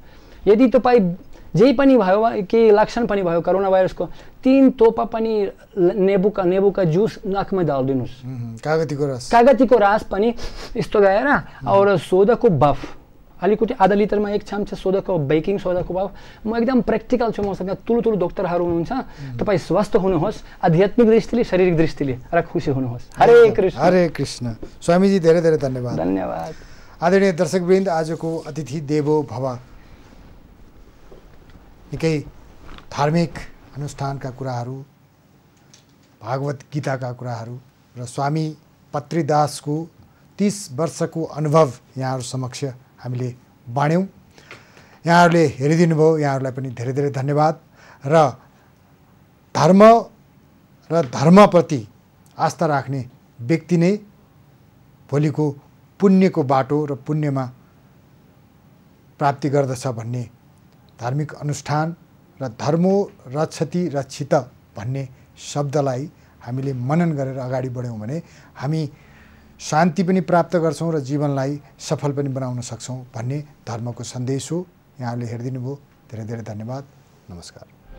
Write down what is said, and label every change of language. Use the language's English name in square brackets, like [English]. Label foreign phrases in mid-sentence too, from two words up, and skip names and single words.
[Nepali] यदि तपाईँ जे पनि भयो, केही लक्षण पनि भयो कोरोना भाइरसको, 3 तोपा पनि नेबुका जुस नाकमा डालिदिनुहोस्। कागतीको रस पनि यस्तो गएर, और सोदाको बफ अलिकति आधा लिटरमा 1 चम्चा सोदाको, बेकिङ सोदाको बफ। म एकदम प्र्याक्टिकल छु, मसँग ठुलो डक्टरहरू हुनुहुन्छ। तपाईँ स्वस्थ हुनुहोस्, आध्यात्मिक दृष्टिले शारीरिक दृष्टिले, र खुसी हुनुहोस्। हरे कृष्ण। हरे कृष्ण। स्वामीजी धेरै धन्यवाद। धन्यवाद। आदरणीय दर्शकवृन्द, आजको अतिथि देवो भव निकै धार्मिक अनुष्ठानका कुराहरू, भागवत गीताका कुराहरू र स्वामी पत्रीदासको 30 वर्षको अनुभव यहाँहरू समक्ष हामीले बाँड्यौँ। यहाँहरूले हेरिदिनु भयो, यहाँहरूलाई पनि धेरै धन्यवाद। र धर्म र धर्मप्रति आस्था राख्ने व्यक्ति नै भोलिको पुण्यको बाटो र पुण्यमा प्राप्ति गर्दछ भन्ने धार्मिक अनुष्ठान र [Sanskrit] धर्मो रक्षति रक्षित [Nepali] भन्ने शब्दलाई हामीले मनन गरेर अगाडि बढ्यौँ भने हामी शान्ति पनि प्राप्त गर्छौँ र जीवनलाई सफल पनि बनाउन सक्छौँ भन्ने धर्मको सन्देश हो। यहाँहरूले हेरिदिनु भयो, धेरै धन्यवाद। नमस्कार।